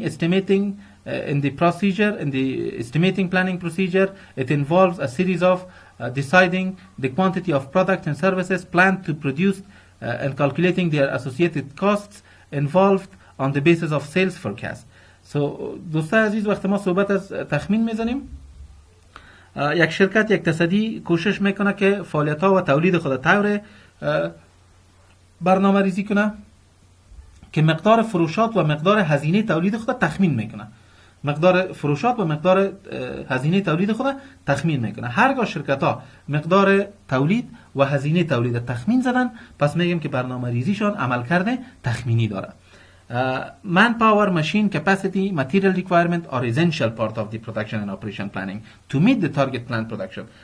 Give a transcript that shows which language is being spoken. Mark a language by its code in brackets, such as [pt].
[en] Estimating in the procedure, in the estimating planning procedure, it involves a series of deciding the quantity of products and services planned to produce and calculating their associated costs involved on the basis of sales forecast. [fa] So دوستان عزیز وقتی ما صحبت از تخمین میزنیم، یک شرکت، یک تصدی کوشش میکنه که فعالیت ها و تولید خود طور برنامه ریزی کنه که مقدار فروشات و مقدار هزینه تولید خود تخمین میکنه. مقدار فروشات و مقدار هزینه تولید خود تخمین میکنه. هرگاه شرکت ها مقدار تولید و هزینه تولید تخمین زدن، پس میگیم که برنامه ریزیشان عمل کرده تخمینی داره. [en] Manpower, machine capacity, material requirement are essential part of the production and operation planning to meet the target planned production.